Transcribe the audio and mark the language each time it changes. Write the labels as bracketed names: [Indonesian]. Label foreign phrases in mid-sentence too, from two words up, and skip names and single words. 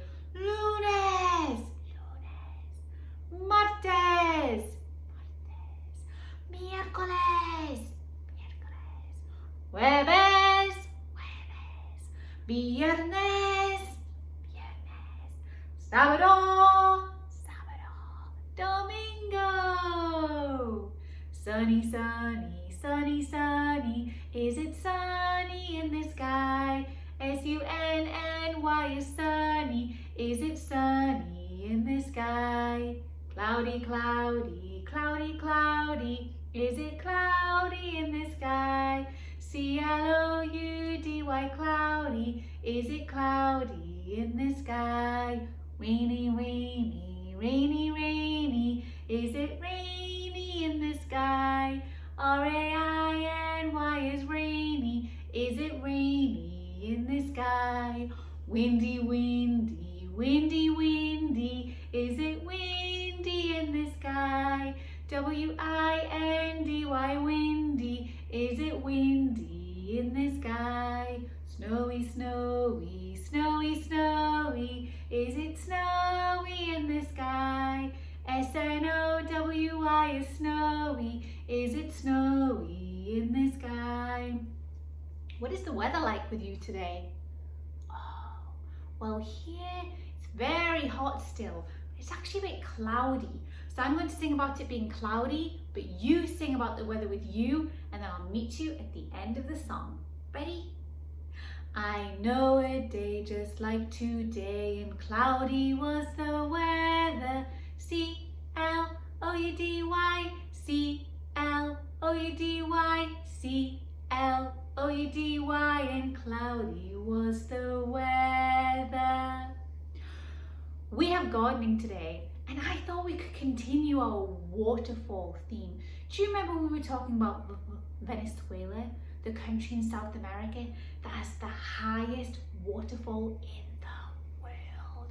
[Spanish] Lunes, lunes, martes, martes, miércoles, miércoles, jueves, jueves, viernes, viernes, sábado, sábado, domingo. [English] Sunny, sunny, sunny, sunny. Is it sunny in the sky? S-U-N-N-Y is sunny. Is it sunny in the sky? Cloudy, cloudy, cloudy, cloudy. Is it cloudy in the sky? C-L-O-U-D-Y. cloudy? Is it cloudy in the sky? Rainy, rainy, rainy, rainy. Is it rainy in the sky? R-A-I-N-Y is rainy. Is it rainy in the sky? Windy, windy, windy, windy. Is it windy in the sky? W-I-N-D-Y, windy. Is it windy in the sky? Snowy, snowy, snowy, snowy. Is it snowy in the sky? S-N-O-W-Y is snowy. Is it snowy in the sky? What is the weather like with you today? Oh, well, here it's very hot still. It's actually a bit cloudy. So I'm going to sing about it being cloudy, but you sing about the weather with you, and then I'll meet you at the end of the song. Ready? I know a day just like today, and cloudy was the weather. C-L-O-U-D-Y, C-L-O-U-D-Y, C-L-O-U-D-Y, and cloudy was the weather. We have gardening today, and I thought we could continue our waterfall theme. Do you remember when we were talking about Venezuela, the country in South America that has the highest waterfall in the world?